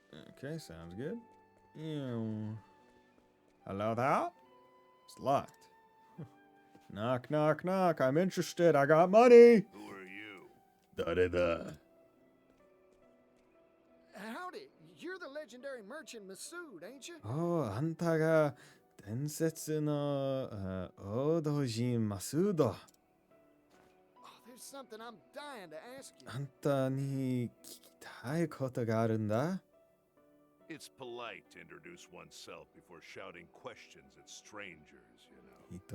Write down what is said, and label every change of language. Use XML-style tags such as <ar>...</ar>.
<en>Okay, sounds good. Ew. Hello there? It's locked. Knock, knock, knock. I'm interested. I got money. Who are you? Da-da-da. Howdy, you're the legendary merchant Masood, ain't you?</en> <ja>Oh, あんたが伝説の王道人マスード。</ja> <en>Oh, there's something I'm dying to ask you.</en> <ja>あんたに聞きたいことがあるんだ。</ja> <en>It's polite to introduce oneself before shouting questions at strangers, you know.</en>